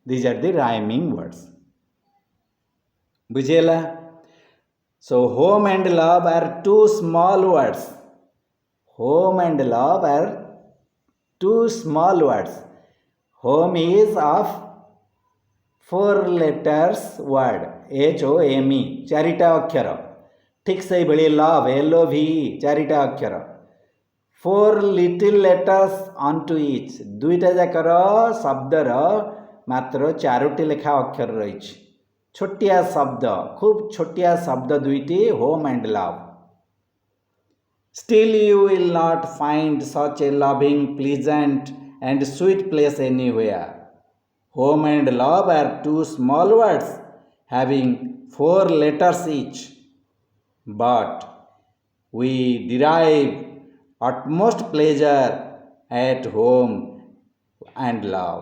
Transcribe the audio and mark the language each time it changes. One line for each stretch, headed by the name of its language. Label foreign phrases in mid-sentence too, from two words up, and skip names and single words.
English: These are the rhyming words.
Odia: Bujhela?
English: So home and love are two small words. Home and love are two small words. Home is of 4 letters word. HOME,
Odia: ଚାରିଟା ଅକ୍ଷର. ଠିକ୍ ସେଇଭଳି love, LOVE, ଚାରିଟା ଅକ୍ଷର.
English: 4 little letters onto each.
Odia: ଦୁଇଟା ଯାକର ଶବ୍ଦର ମାତ୍ର 4ଟି ଲେଖା ଅକ୍ଷର ରହିଛି. ଛୋଟିଆ ଶବ୍ଦ, ଖୁବ୍ ଛୋଟିଆ ଶବ୍ଦ ଦୁଇଟି,
English: home and love. Still you will not find such a loving, pleasant and sweet place anywhere. Home and love are two small words having 4 letters each. But we derive utmost pleasure at home and love.